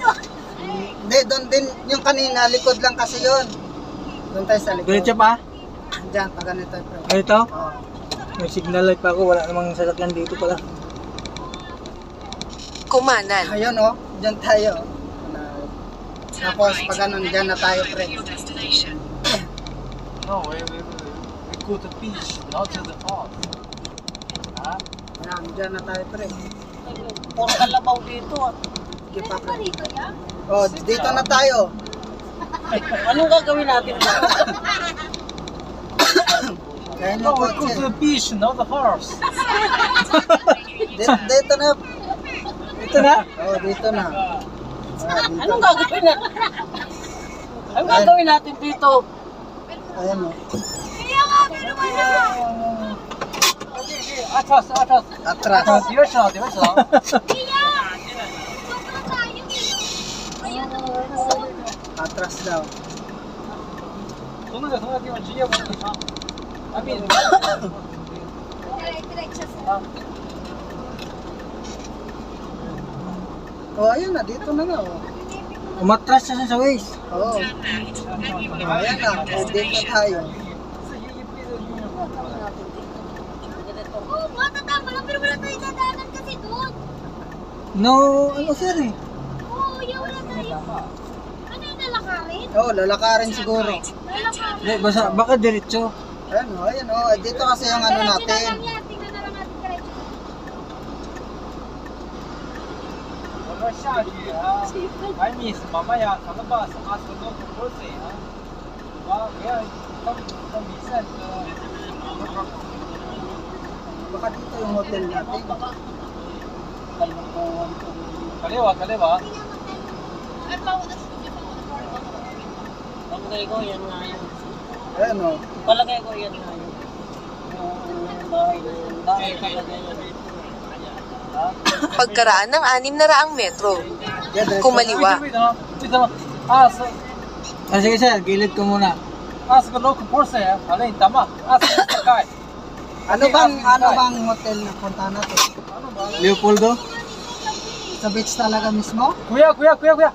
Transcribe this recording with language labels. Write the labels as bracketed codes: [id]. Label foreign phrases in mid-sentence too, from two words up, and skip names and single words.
[tl] Hindi, doon din yung kanina, likod lang kasi yun. Doon tayo sa likod. Diretso pa? Diyan, pag ganito. Ito? Oo. May signal light pa ako. Wala namang sasakyan dito pala. Kumanan. Ayun oh, diyan tayo. Tapos pag ganun, diyan na tayo pre. [en] No, we go to beach, not to the park. [tl] Ha? Ayan, diyan na tayo pre. Puro kalabaw dito ah. Sige pa pre. Dito, ya? Oh, dito na tayo. Anong gagawin natin? Ayan [en] No, [tl] yung [en] we go [tl] kotse. [en] to the beach, not the horse. [tl] Dito na. Ito na? Oh, dito na. Ah, dito. Anong gagawin natin? Anong gagawin natin dito? Ayan oh. Kaya nga, pero wala. Atras. Atras. Diretso. Kaya! Sobrang tayo eh. Ayun, Atras daw. [zh] 从那个地方直接往那个场。 [en] I mean, [tl] diretso sa Oh, ayun na, dito na nga. Oh. Umatras siya sa waist. Oo. Ayan na, dito na tayo. Oo, matatama lang, pero wala tayo dadaanan kasi doon. No, ano sir eh. Oo, yung wala tayo. Ano yung lalakarin? Oo, lalakarin siguro. Lalakarin. Hindi, basta, baka diretso. Ayan oh. Dito kasi yung ano Diretso na natin. lang yan, tingnan na lang natin diretso. [zh] 我说下雨啊，还没什么呀，可能把什么什么不水啊，啊，不要当比赛的。 [tl] Baka dito yung hotel natin. Kalukuhan ko. kaliwa, kaliwa. Palagay ko yan nga yun. Ayan oh. Palagay ko yan nga yun. Yung bahay na yun. Bahay talaga yun. Ha? Pagkaraan ng 600 metro. Yan, dahil- Kumaliwa. [zh] 为什么？啊是 [tl] Ah, sige sir, gilid ko muna. [zh] 是个 [en] local person [zh] 呀，好嘞，你等嘛，是个 guy。 [tl] Ano bang hotel na punta natin? Leopoldo? Sa beach talaga mismo? Kuya, kuya, kuya, kuya.